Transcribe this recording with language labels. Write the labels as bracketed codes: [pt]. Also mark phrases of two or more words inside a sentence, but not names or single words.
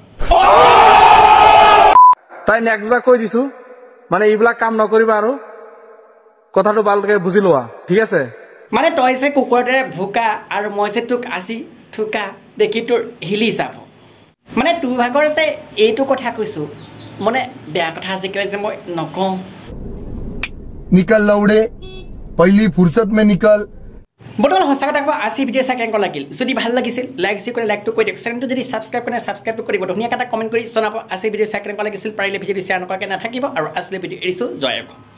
[as] তাই নেক্সট বাৰ কৈ দিছো মানে এইবিলাক কাম নকৰিবা আৰু কথাটো ভালকে বুজি লোৱা ঠিক আছে মানে তই যে কুকুৰৰ দৰে ভুকা আৰু মই যে তোক আজি থুকা দেখি তোৰ হিলি যাব মানে তোৰ ভাগৰ যে এইটো কথা কৈছো মানে বেয়া কথা আজিকালি যে মই নকওঁ [hi] निकल लौड़े पहली फुर्सत में निकल [as] বৰ্তমান সঁচা কথা কোৱা আজি ভিডিঅ' চাই কেনেকুৱা লাগিল যদি ভাল লাগিছিল লাইকটো কৰি দিয়ক চেনেলটো যদি ছাবস্ক্ৰাইব কৰে ছাবস্ক্ৰাইবটো কৰিব ধুনীয়াকৈ এটা কমেণ্ট কৰি জনাব আজি ভিডিঅ' চাই কেনেকুৱা লাগিছিল পাৰিলে ভিডিঅ'টো শ্বেয়াৰ নকৰাকৈ নাথাকিব আৰু আজি ভিডিঅ' এৰিছোঁ জয়